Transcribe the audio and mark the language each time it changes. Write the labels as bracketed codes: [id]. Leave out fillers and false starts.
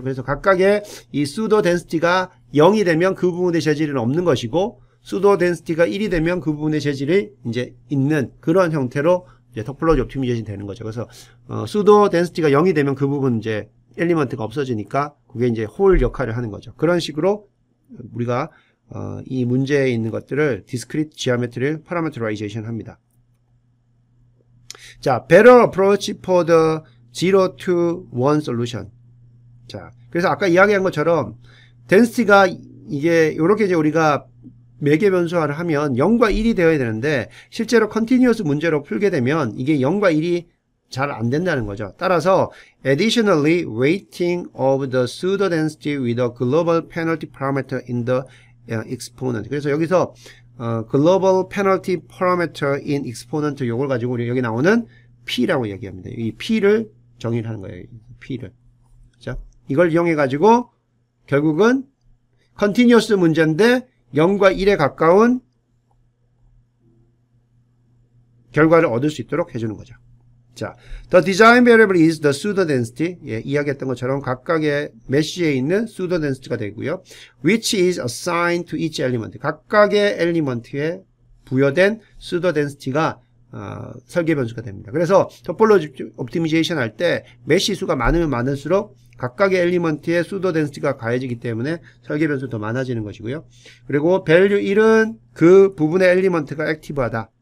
[ko] 그래서 각각의 이 pseudo density가 0이 되면 그 부분의 재질은 없는 것이고 pseudo density가 1이 되면 그 부분의 재질이 이제 있는 그런 형태로 이제 토폴로지 옵티미제이션 되는 거죠. 그래서 pseudo density가 0이 되면 그 부분 이제 엘리먼트가 없어지니까 그게 이제 홀 역할을 하는 거죠. 그런 식으로 우리가 이 문제에 있는 것들을 discrete geometry를 parameterization 합니다. [en] 자, better approach for the 0 to 1 solution. [ko] 자, 그래서 아까 이야기한 것처럼 density가 이게 이렇게 이제 우리가 매개 변수화를 하면 0과 1이 되어야 되는데 실제로 continuous 문제로 풀게 되면 이게 0과 1이 잘 안 된다는 거죠. 따라서 [en] additionally weighting of the pseudo density with a global penalty parameter in the exponent. [ko] 그래서 여기서 [en] global penalty parameter in exponent [ko] 요걸 가지고 우리 여기 나오는 P라고 얘기합니다. 이 P를 정의를 하는 거예요. P를. 그죠? 이걸 이용해 가지고 결국은 continuous 문제인데 0과 1에 가까운 결과를 얻을 수 있도록 해주는 거죠. [en] 자, the design variable is the pseudo density. [ko] 예, 이야기했던 것처럼 각각의 메쉬에 있는 pseudo density가 되고요. [en] which is assigned to each element. [ko] 각각의 엘리먼트에 부여된 pseudo density가 설계 변수가 됩니다. 그래서 토폴로지 옵티미제이션 할 때 메쉬 수가 많으면 많을수록 각각의 엘리먼트의 pseudo density가 가해지기 때문에 설계 변수 더 많아지는 것이고요. 그리고 value 1은 그 부분의 엘리먼트가 액티브하다.